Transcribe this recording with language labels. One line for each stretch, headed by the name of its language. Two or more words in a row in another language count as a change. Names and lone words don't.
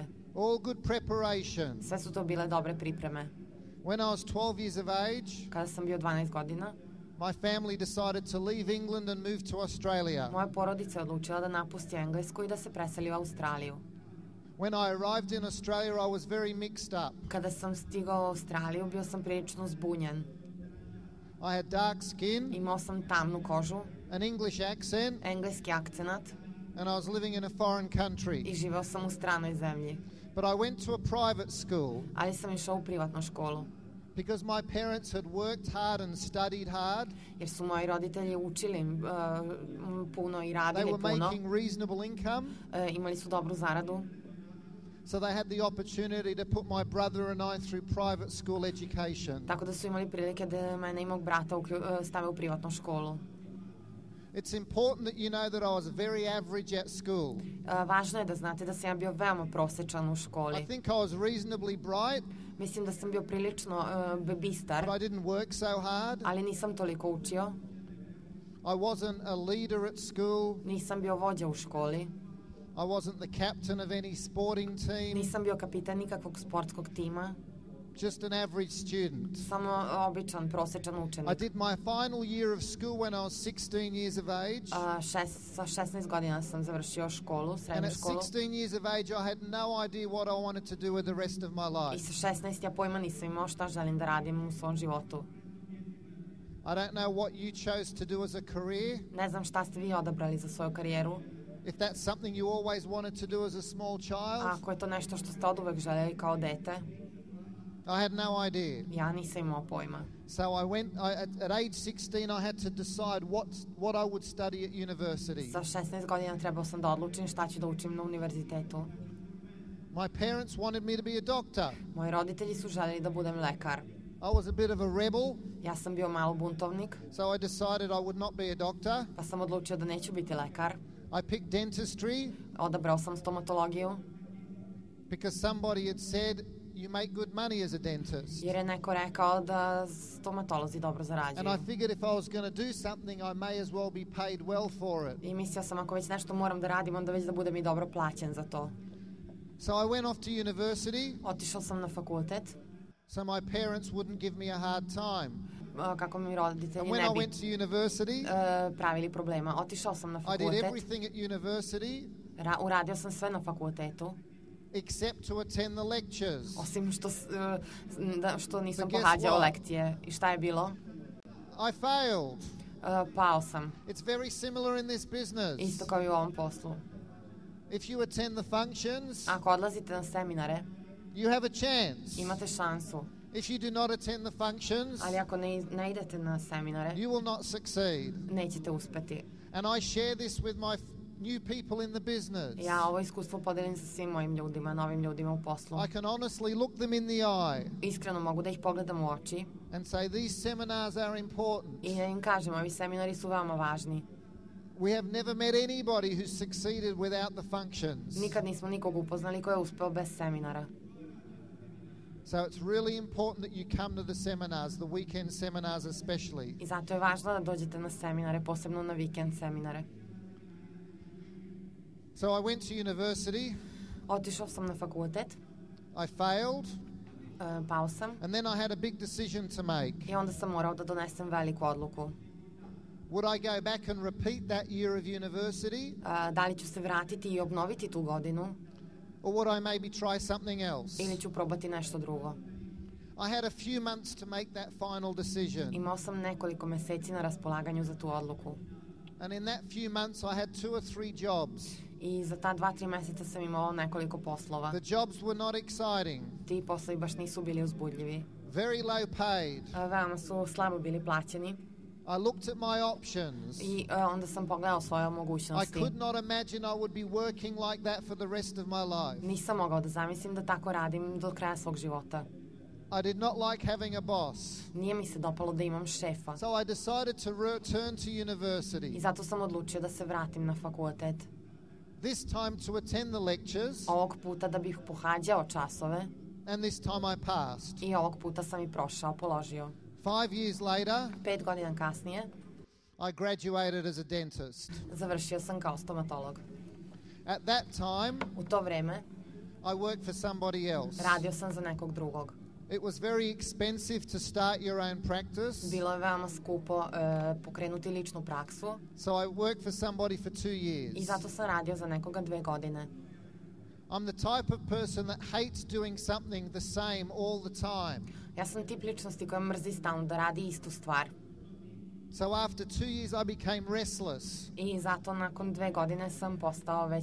English: All good preparation.
Serbian: Sve su to bile dobre pripreme.
English: When I was 12 years of age,
Serbian: Kada sam bio 12 godina,
English: my family decided to leave England and move to Australia.
Serbian: moja porodica je odlučila da napusti Englesku i da se preseli u Australiju.
English: When I arrived in Australia, I was very mixed up.
Serbian: Kada sam stigao u Australiju, bio sam prilično zbunjen.
English: I had dark skin,
Serbian: Imao sam tamnu kožu,
English: an English accent,
Serbian: engleski akcenat
English: and I was living in a foreign country.
Serbian: i živeo sam u stranoj zemlji.
English: But I went to a private school
Serbian: Ali sam išao u privatnu školu.
English: because my parents had worked hard and studied hard.
Serbian: Jer su moji roditelji učili puno i
English: They
Serbian: radili
English: were
Serbian: puno.
English: making reasonable income,
Serbian: Imali su dobru zaradu.
English: so they had the opportunity to put my brother and I through private school education.
Serbian: Tako da su imali prilike da mene i mog brata stave u privatnu školu.
English: It's important that you know that I was very average at school.
Serbian: Važno je da znate da sam ja bio veoma prosečan u
English: I
Serbian: školi.
English: think I was reasonably bright,
Serbian: Mislim da sam bio prilično bistar,
English: but I didn't work so hard.
Serbian: ali nisam toliko učio.
English: I wasn't a leader at school.
Serbian: Nisam bio vođa u školi.
English: I wasn't the captain of any sporting team.
Serbian: Nisam bio kapitan nikakvog sportskog tima.
English: Just an average student.
Serbian: Samo običan, prosečan
English: I
Serbian: učenik.
English: did my final year of school when I was 16 years of age.
Serbian: Sa 16 godina sam završio školu,
English: And
Serbian: srednju
English: at
Serbian: školu.
English: 16 years of age, I had no idea what I wanted to do with the rest of my I life.
Serbian: sa 16 ja pojma nisam imao šta želim da radim u svom životu.
English: I don't know what you chose to do as a career.
Serbian: Ne znam šta ste vi odabrali za svoju karijeru.
English: If that's something you always wanted to do as a small child,
Serbian: Ako je to nešto što ste oduvek željeli kao dete,
English: I had no idea.
Serbian: ja nisam imao pojma.
English: So I went, at age 16, I had to decide what I would study at university.
Serbian: Sa 16 godina trebao sam da odlučim šta ću da učim na univerzitetu.
English: My parents wanted me to be a doctor.
Serbian: Moji roditelji su željeli da budem lekar.
English: I was a bit of a rebel,
Serbian: Ja sam bio malo buntovnik,
English: so I decided I would not be a doctor.
Serbian: pa sam odlučio da neću biti lekar.
English: I picked dentistry
Serbian: Odabrao sam stomatologiju,
English: because somebody had said you make good money as a dentist.
Serbian: jer je neko rekao da stomatolozi dobro
English: And
Serbian: zarađuju.
English: I figured if I was going to do something, I may as well be paid well for it.
Serbian: I mislio sam ako već nešto moram da radim, onda već da budem i dobro plaćen za to.
English: So I went off to university,
Serbian: Otišao sam na fakultet.
English: so my parents wouldn't give me a hard time.
Serbian: kako mi roditelji
English: And when
Serbian: ne
English: I
Serbian: bi
English: went to university,
Serbian: pravili problema. Otišao sam na
English: I did
Serbian: fakultet,
English: everything at university
Serbian: uradio sam sve na fakultetu,
English: except to attend the lectures.
Serbian: osim što nisam
English: But guess
Serbian: pohađao
English: what?
Serbian: lekcije. I šta je bilo?
English: I failed.
Serbian: Pao sam.
English: It's very similar in this business.
Serbian: Isto kao i u ovom poslu.
English: If you attend the functions,
Serbian: Ako odlazite na seminare,
English: you have a chance.
Serbian: imate šansu.
English: If you do not attend the functions,
Serbian: Ali ako ne idete na seminare,
English: you will not succeed.
Serbian: nećete uspeti.
English: And I share this with my new people in the business.
Serbian: Ja ovo iskustvo podelim sa svim mojim ljudima, novim ljudima u poslu.
English: I can honestly look them in the eye
Serbian: Iskreno mogu da ih pogledam u oči
English: and say these seminars are important.
Serbian: i da im kažem, ovi seminari su veoma važni.
English: We have never met anybody who's succeeded without the functions.
Serbian: Nikad nismo nikog upoznali ko je uspeo bez seminara.
English: So it's really important that you come to the seminars, the weekend seminars especially.
Serbian: I zato je važno da dođete na seminare, posebno na vikend seminare.
English: So I went to university,
Serbian: Otišao sam na fakultet,
English: I failed,
Serbian: pao sam
English: and then I had a big decision to make.
Serbian: i onda sam morao da donesem veliku odluku.
English: Would I go back and repeat that year of university,
Serbian: Da li ću se vratiti i obnoviti tu godinu
English: or would I maybe try something else?
Serbian: ili ću probati nešto drugo.
English: I had a few months to make that final decision.
Serbian: Imao sam nekoliko meseci na raspolaganju za tu odluku.
English: And in that few months I had 2 or 3 jobs.
Serbian: I za ta 2-3 meseca sam imao nekoliko poslova.
English: The jobs were not exciting,
Serbian: Ti poslovi baš nisu bili uzbudljivi.
English: very low paid.
Serbian: Veoma su slabo bili plaćeni.
English: I looked at my options.
Serbian: I onda sam pogledao svoje
English: I
Serbian: mogućnosti.
English: could not imagine I would be working like that for the rest of my life.
Serbian: Nisam mogao da zamislim da tako radim do kraja svog života.
English: I did not like having a boss.
Serbian: Nije mi se dopalo da imam šefa.
English: So I decided to return to
Serbian: I
English: university.
Serbian: zato sam odlučio da se vratim na fakultet.
English: This time to attend the lectures,
Serbian: Ovog puta da bih pohađao časove
English: and this time I passed.
Serbian: i ovog puta sam i prošao, položio.
English: 5 years later,
Serbian: 5 godina kasnije
English: I graduated as a dentist.
Serbian: završio sam kao stomatolog.
English: At that time,
Serbian: U to vreme
English: I worked for somebody else.
Serbian: radio sam za nekog drugog.
English: It was very expensive to start your own practice,
Serbian: Bilo je veoma skupo pokrenuti ličnu praksu
English: so I worked for somebody for 2
Serbian: i
English: years.
Serbian: zato sam radio za nekoga 2 godine.
English: I'm the type of person that hates doing something the same all the time.
Serbian: Ja sam tip ličnosti koja mrzi stalno da radi istu stvar.
English: So after 2 years I became restless.
Serbian: I zato nakon 2 godine sam postao već